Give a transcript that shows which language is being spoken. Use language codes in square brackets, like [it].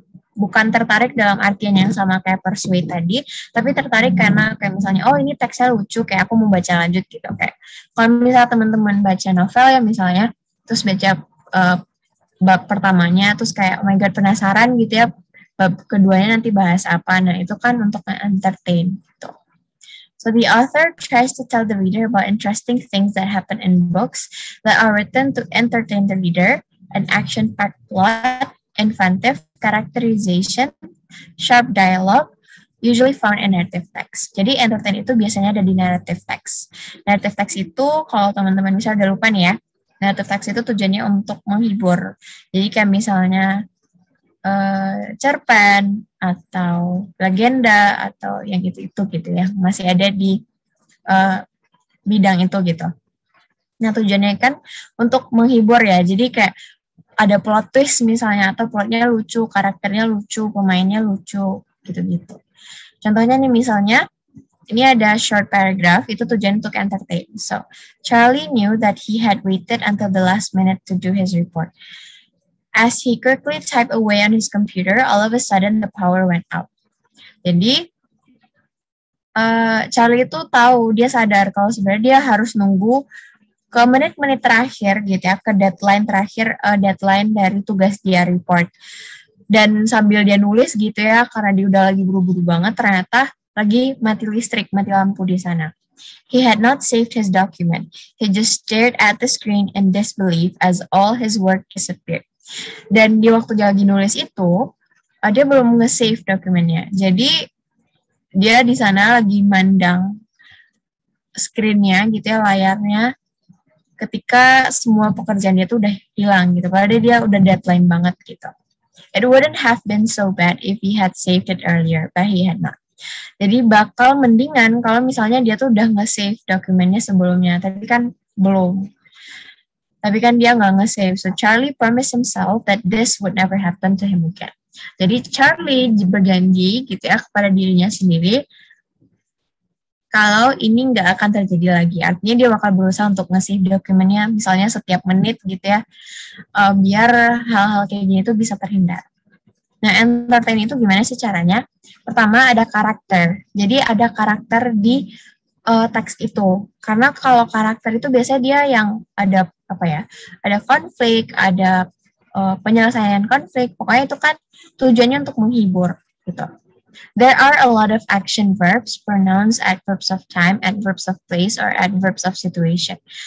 [id] Bukan tertarik dalam artian yang sama kayak persuade tadi, tapi tertarik karena kayak misalnya, oh ini teksnya lucu, kayak aku mau baca lanjut gitu. Kayak kalau misalnya teman-teman baca novel ya misalnya, terus baca bab pertamanya, terus kayak [en] oh my god [id] penasaran gitu ya, bab keduanya nanti bahas apa. Nah itu kan untuk entertain gitu. [en] So the author tries to tell the reader about interesting things that happen in books that are written to entertain the reader, an action-packed plot, inventive characterization, sharp dialogue, usually found in narrative text. [id] Jadi entertain itu biasanya ada di narrative text. Narrative text itu kalau teman-teman misalnya udah lupa nih ya, narrative text itu tujuannya untuk menghibur. Jadi kayak misalnya cerpen atau legenda atau yang itu gitu ya, masih ada di bidang itu gitu. Nah tujuannya kan untuk menghibur ya, jadi kayak ada plot twist misalnya, atau plotnya lucu, karakternya lucu, pemainnya lucu, gitu-gitu. Contohnya nih misalnya, ini ada [en] short paragraph, [id] itu tujuan untuk entertain. [en] So, Charlie knew that he had waited until the last minute to do his report. As he quickly typed away on his computer, all of a sudden the power went out. [id] Jadi, Charlie itu tahu, dia sadar kalau sebenarnya dia harus nunggu ke menit-menit terakhir gitu ya, ke deadline terakhir, deadline dari tugas dia report. Dan sambil dia nulis gitu ya, karena dia udah lagi buru-buru banget, ternyata lagi mati listrik, mati lampu di sana. [en] He had not saved his document. He just stared at the screen in disbelief as all his work disappeared. [id] Dan di waktu dia lagi nulis itu, dia belum nge-save dokumennya. Jadi dia di sana lagi mandang screen-nya gitu ya, layarnya, ketika semua pekerjaan dia tuh udah hilang gitu. Padahal dia udah deadline banget gitu. [en] It wouldn't have been so bad if he had saved it earlier, but he had not. [id] Jadi bakal mendingan kalau misalnya dia tuh udah nge-save dokumennya sebelumnya, tapi kan belum. Tapi kan dia nggak nge-save. [en] So Charlie promised himself that this would never happen to him again. [id] Jadi Charlie berjanji gitu ya kepada dirinya sendiri kalau ini nggak akan terjadi lagi. Artinya dia bakal berusaha untuk nge-save dokumennya misalnya setiap menit gitu ya, biar hal-hal kayak gini itu bisa terhindar. Nah, entertain itu gimana sih caranya? Pertama ada karakter. Jadi ada karakter di teks itu. Karena kalau karakter itu biasanya dia yang ada apa ya? Ada konflik, ada penyelesaian konflik. Pokoknya itu kan tujuannya untuk menghibur gitu. [en] There are a lot of action verbs, pronouns, adverbs of time, adverbs of place, or adverbs of situation.